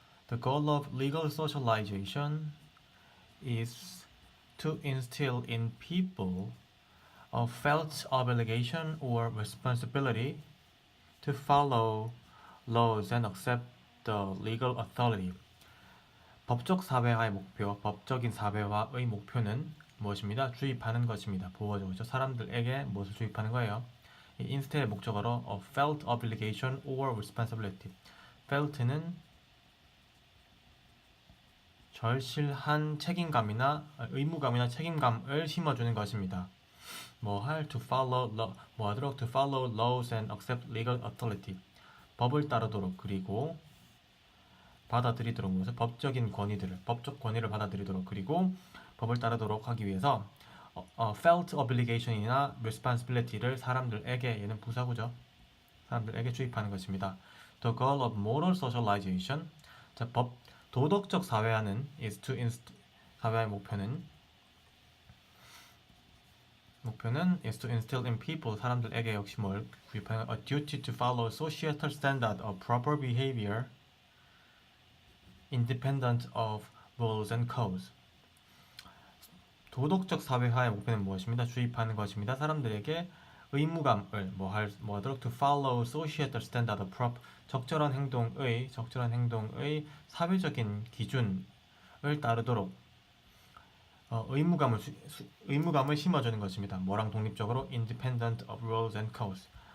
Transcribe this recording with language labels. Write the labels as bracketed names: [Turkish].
[English] The goal of legal socialization is to instill in people a felt obligation or responsibility to follow laws and accept the legal authority. [Korean] 법적 사회화의 목표, 법적인 사회화의 목표는 무엇입니다? 주입하는 것입니다. 보호죠. 사람들에게 무엇을 주입하는 거예요? [English] instead [Korean] 목적어로 [English] a felt obligation or responsibility. [Korean] felt는 절실한 책임감이나 의무감이나 책임감을 심어주는 것입니다. [English] to follow [Korean] 뭐하도록 [English] to follow laws and accept legal authority. [Korean] 법을 따르도록 그리고 받아들이도록 무엇을 법적 권위를 받아들이도록 그리고 법을 따르도록 하기 위해서 felt obligation이나 responsibility를 사람들에게 얘는 부사구죠. 사람들에게 주입하는 것입니다. [English] The goal of moral socialization. [Korean] 자, 도덕적 사회화는 [English] is to [Korean] 사회화의 목표는 [English] is to instill in people [Korean] 사람들에게 역시 뭘 구입하는 [English] a duty to follow societal standard of proper behavior independent of rules and codes. [Korean] 도덕적 사회화의 목표는 무엇입니다? 주입하는 것입니다. 사람들에게 의무감을 뭐하도록 [English] to follow societal standard of proper [Korean] 적절한 행동의 사회적인 기준을 따르도록 의무감을 심어주는 것입니다. 뭐랑 독립적으로 [English] independent of rules and codes.